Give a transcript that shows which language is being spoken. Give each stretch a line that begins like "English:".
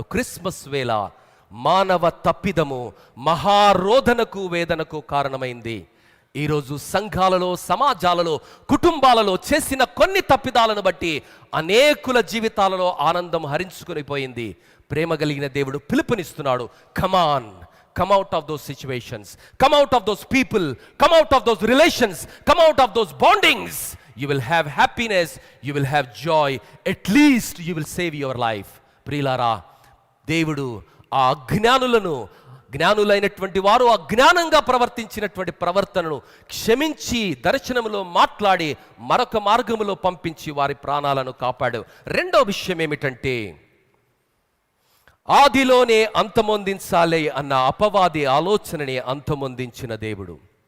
Telugu: Christmas వేళ మానవ తప్పిదము మహారోధనకు, వేదనకు కారణమైంది. ఈరోజు సంఘాలలో, సమాజాలలో, కుటుంబాలలో చేసిన కొన్ని తప్పిదాలను బట్టి అనేకుల జీవితాలలో ఆనందం హరించుకొని పోయింది. ప్రేమ కలిగిన దేవుడు పిలుపునిస్తున్నాడు.
English: Come on, come out of those situations, come out of those people, come out of those relations, come out of those bondings. You will have happiness, you will have joy, at least you will save your life.
Telugu: ప్రియులారా, దేవుడు ఆ జ్ఞానులైనటువంటి వారు అజ్ఞానంగా ప్రవర్తించినటువంటి ప్రవర్తనను క్షమించి, దర్శనములో మాట్లాడి, మరొక మార్గములో పంపించి వారి ప్రాణాలను కాపాడు. రెండో విషయం ఏమిటంటే, ఆదిలోనే అంతమొందించాలి అన్న అపవాది ఆలోచనని అంతమొందించిన దేవుడు.